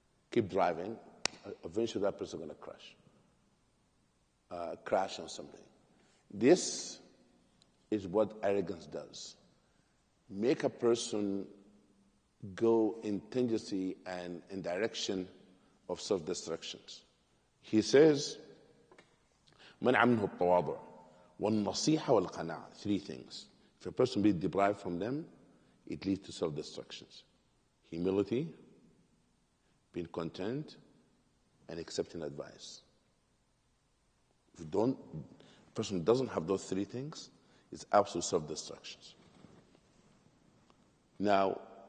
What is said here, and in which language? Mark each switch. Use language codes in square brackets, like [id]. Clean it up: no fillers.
[en] Keep driving, eventually that person is going to crash on something. This is what arrogance does. Make a person go in tendency and in direction of self-destructions. He says, [ar] منع منه التواضع والنصيحة والقناعة. [en] Three things. If a person be deprived from them, it leads to self-destructions. Humility, being content, and accepting advice. If a person doesn't have those three things, it's absolute self-destructions. Now,